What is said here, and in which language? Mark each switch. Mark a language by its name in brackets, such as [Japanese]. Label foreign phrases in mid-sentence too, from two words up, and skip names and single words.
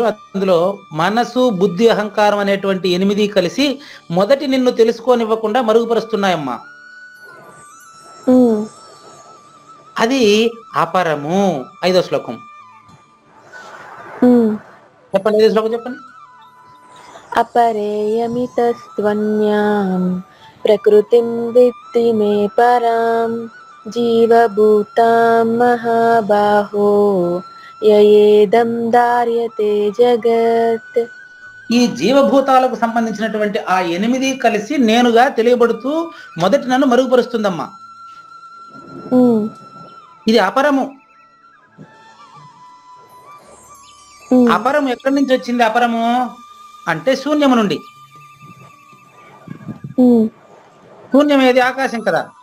[Telugu] అందులో మనసు, బుద్ధి, అహంకారం అనేటువంటి 8 కలిసి మొదటి నిన్ను తెలుసుకోనివ్వకుండా మరుగుపరుస్తున్నాయమ్మా. అది అపరము. 5వ శ్లోకం చెప్పండి. 5వ శ్లోకం చెప్పండి. [Sanskrit] अपरेयमितस्त्वन्यां प्रकृतिं विद्धि मे परां जीवभूतां महाबाहो ययेदं धार्यते जगत्. [Telugu] ఈ జీవభూతాలకు సంబంధించినటువంటి ఆ 8 కలిసి నేనుగా తెలియబడుతూ మొదటి నన్ను మరుగుపరుస్తుందమ్మా. ఇది అపరము. అపరము ఎక్కడి నుంచి వచ్చింది? అపరము అంటే శూన్యము నుండి. శూన్యం ఏది? ఆకాశం కదా.